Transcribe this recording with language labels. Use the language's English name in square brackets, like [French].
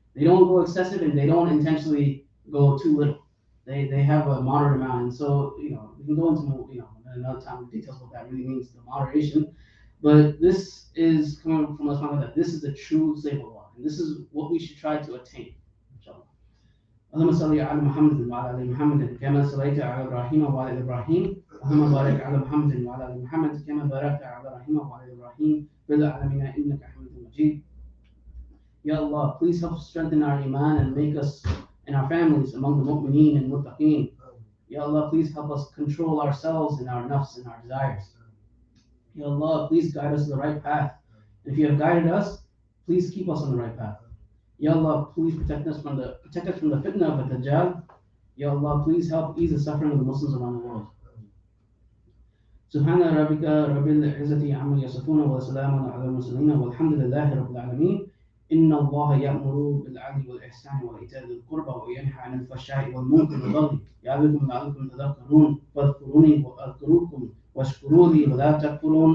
[English] They don't go excessive and they don't intentionally go too little. They have a moderate amount, and so we can go into another time the details what that really means, the moderation. But this is coming from us that this is the true slave of Allah, and this is what we should try to attain. Inshallah. [Arabic] اللهم صل على محمد وعلى ال محمد كما صليت على ابراهيم وعلى ال ابراهيم اللهم بارك على محمد وعلى ال محمد كما باركت على ابراهيم وعلى ال ابراهيم في العالمين انك حميد مجيد. [English] Ya Allah, please help strengthen our iman and make us and our families among the mu'mineen and muttaqeen. Ya Allah, please help us control ourselves and our nafs and our desires. Ya Allah, please guide us to the right path. If you have guided us, please keep us on the right path. Ya Allah, please protect us from the fitna of the Dajjal. Ya Allah, please help ease the suffering of the Muslims around the world. [Arabic] سبحان ربك رب العزة عما يصفون وسلام على المرسلين والحمد لله رب العالمين. إن الله يأمر بالعدل والإحسان وإيتاء ذي القربى وينهى عن الفحشاء والمنكر والبغي يعظكم لعلكم تذكرون فاذكروني أذكركم واشكروا لي ولا تكفرون.